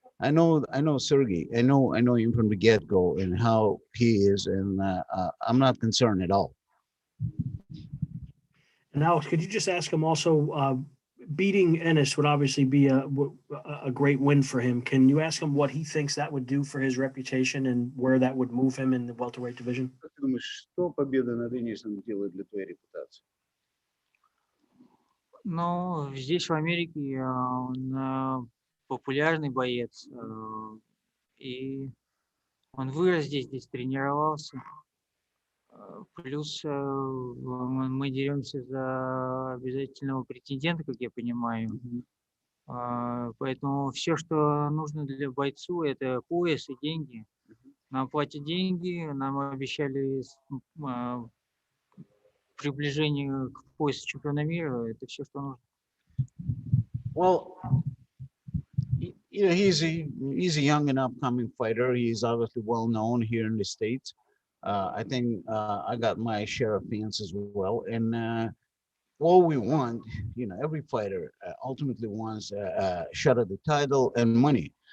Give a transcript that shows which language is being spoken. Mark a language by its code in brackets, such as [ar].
[en] I know Sergey. I know him from the get-go and how he is, and I'm not concerned at all. And Alex, could you just ask him also, beating Ennis would obviously be a great win for him. Can you ask him what he thinks that would do for his reputation and where that would move him in the welterweight division? [ru] Как ты думаешь, что победа над Энисом делает для твоей репутации? Ну, здесь, в Америке, он популярный боец, и он вырос здесь тренировался. Плюс мы деремся за обязательного претендента, как я понимаю. Поэтому все, что нужно для бойцу, это пояс и деньги. Нам платят деньги, нам обещали приближение к поясу чемпиона мира. Это все, что нужно. [en] Well, he's a young and upcoming fighter. He's obviously well known here in the States. I think I got my share of fans as well. And all we want, every fighter ultimately wants a shot at the title and money.